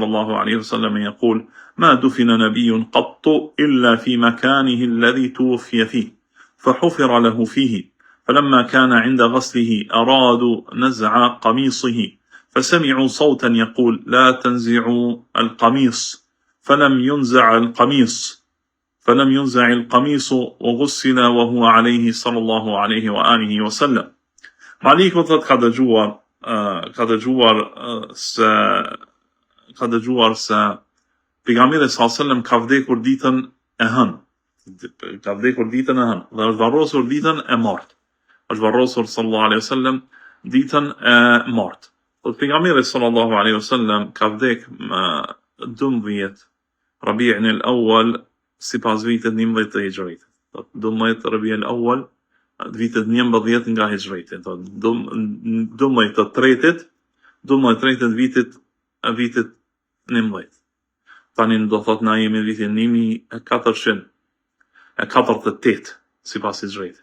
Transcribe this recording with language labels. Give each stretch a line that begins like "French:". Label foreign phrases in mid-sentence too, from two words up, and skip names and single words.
Arabic: الله عليه وسلم يقول: ما دفن نبي قط إلا في مكانه الذي توفي فيه، فحفر له فيه، فلما كان عند غسله أرادوا نزع قميصه، فسمعوا صوتا يقول: لا تنزعوا القميص، فلم ينزع القميص وغسل وهو عليه صلى الله عليه وآله وسلم.
Albanian: Maliku thot ka dëgjuar se pejgamberi
Arabic: صلى الله عليه وسلم
Albanian: ka vdekur ditën e hënë. Ka vdekur ditën e hënë dhe është varrosur ditën e martë. Është varrosur
Arabic: صلى الله عليه وسلم
Albanian: ditën e martë. Thot pejgamberi
Arabic: صلى الله عليه وسلم
Albanian: ka vdek më 12 Rabi'in al-Awwal sipas vitit 11 të Hijrit. Thot 12 Rabi'in al-Awwal vitet 11 nga Hijreti, 12 të tretit vitit 11. Tani do thot na jemi vitin 1448 sipas Hijretit.